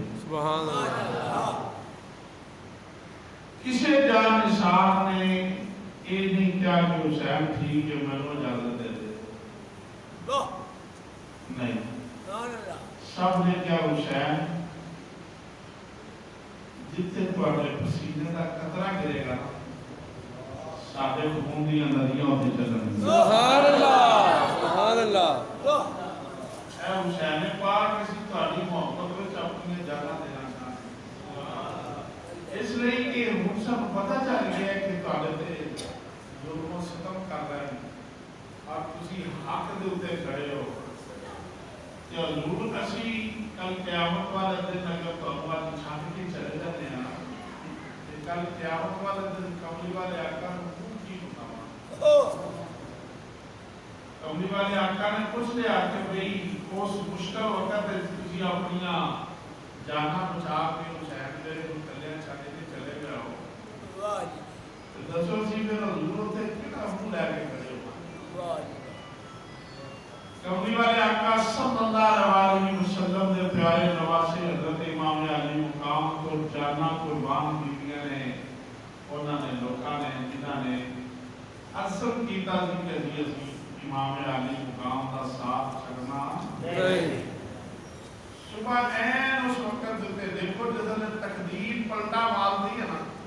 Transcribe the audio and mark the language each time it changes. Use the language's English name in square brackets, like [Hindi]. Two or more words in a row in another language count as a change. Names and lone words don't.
[Arabic] سبحان اللہ، [Punjabi] کسی جان نثار نے یہ نہیں کیا کہ حسین ٹھیک ہے میں نے اجازت دے دے، نہیں، سب نے کیا حسین جتنے تواڈے پسینے کا قطرہ گرے گا ساڈے خون دی ندیاں ہوتی چلن۔ [Arabic] سبحان اللہ، سبحان اللہ، [Punjabi] اے حسین پاک اسی تہاڈی محبت وچ اپنی جاناں دینا چاہتے، اس لیے کہ ہن سب پتہ چل گیا ہے کہ تہاڈے تے ظلم و ستم کر رہے ہیں اور تسی حق دے اوتے کھڑے ہو کہ حضور اسی کل قیامت والے دن اگر تہاڈوں اج چھڈ کے چلے جاتے ہیں تے کل قیامت والے دن کملی والے آقا نوں کی بتاواں؟ کملی والے آقا نے پوچھ لیا کہ بھئی اس مشکل وقت تسی اپنی جاناں بچا کے حسین دے تھلے چھڈ کے چلے گئے ہو واہ جی تے دسو سی فیر حضور اوتھے کیہڑا منہ لے کے کھڑے ہو واہ جی کملی والے آقا [Arabic] صلى الله عليه وسلم [Punjabi] دے پیارے نواسے حضرت امام علی مقام کو جاناں قربان کیتیاں نے انہوں نے لوگوں نے جنہوں نے اثر کیا کہ اسی امام علی مقام کا ساتھ چھڈنا نہیں صبح عین اس وقت دیتے دیکھو جب تقدیر پلٹا مارتی ہے نا